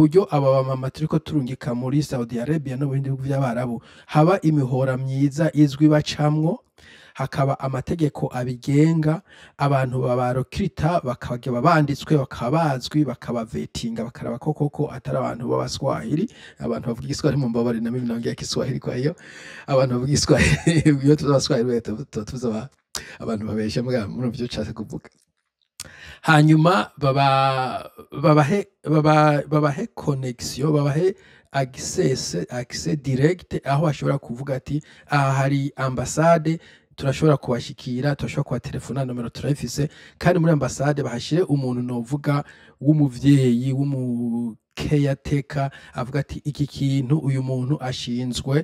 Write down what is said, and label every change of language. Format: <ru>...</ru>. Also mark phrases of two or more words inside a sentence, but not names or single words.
<rn>buryo aba bamama turiko turungika muri Saudi Arabia no bindi bihugu by'abarabu haba imihora myiza izwi bacamwo, hakaba amategeko abigenga, abantu babarokirita bakaba banditswe, bakabazwi, bakabavetinga, bakaraba koko atari abantu b'abaswahili, abantu bavuga igiswahili mu mbabare</rn> <sw>na mimi naongea Kiswahili, kwa hiyo</sw> <rn>abantu bavuga igiswahili iyo tuzabaswahili tuzoba abantu babesha muri byo cyase kuvuga. Hanyuma babahe connection, babahe access direct aho bashobora kuvuga ati aha hari ambassade turashobora kubashikira, turashobora kuba telefona, nomero turayifise, kandi muri ambassade bahashire umuntu novuga w'umuvyeyi caretaker avuga ati iki kintu uyu muntu ashinzwe.</rn>